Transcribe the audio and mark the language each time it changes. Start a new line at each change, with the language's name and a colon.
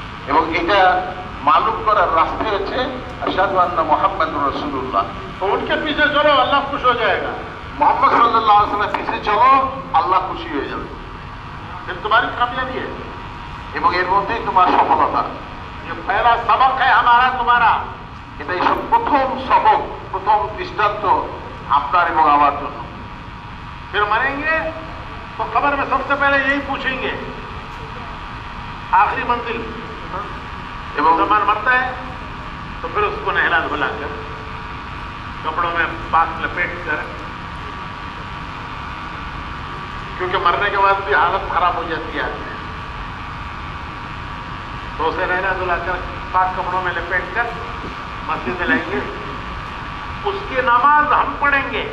Bangla: এবং এটা মালুম করার রাস্তা হচ্ছে
Arabic: আশহাদু আন্না মুহাম্মাদুর রাসূলুল্লাহ।
Hindi: तो उनके पीछे चलो, अल्लाह खुश हो जाएगा।
Bangla: মুহাম্মদ সাল্লাল্লাহু আলাইহি ওয়াসাল্লামের পিছে চলো, আল্লাহ খুশি হয়ে যাবে।
Hindi: फिर तुम्हारी कामयाबी है।
Bangla: এবং এর মধ্যেই তোমার সফলতা।
Hindi: ये पहला सबक है हमारा तुम्हारा।
Bangla: এটাই সব প্রথম সবক, প্রথম দৃষ্টান্ত আপনার এবং আমার জন্য।
Hindi: फिर मरेंगे तो कब्र में सबसे पहले यही पूछेंगे, आखिरी मंजिल।
Bangla: এবং
Hindi: मुसलमान मरता है तो फिर उसको नहला धुला कर, कपड़ों में पाक लपेट कर, क्योंकि मरने के बाद भी हालत खराब हो जाती है आदमी, तो उसे नहला धुला कर पाक कपड़ों में लपेट कर मस्जिद में लाएंगे, उसकी नमाज हम पढ़ेंगे।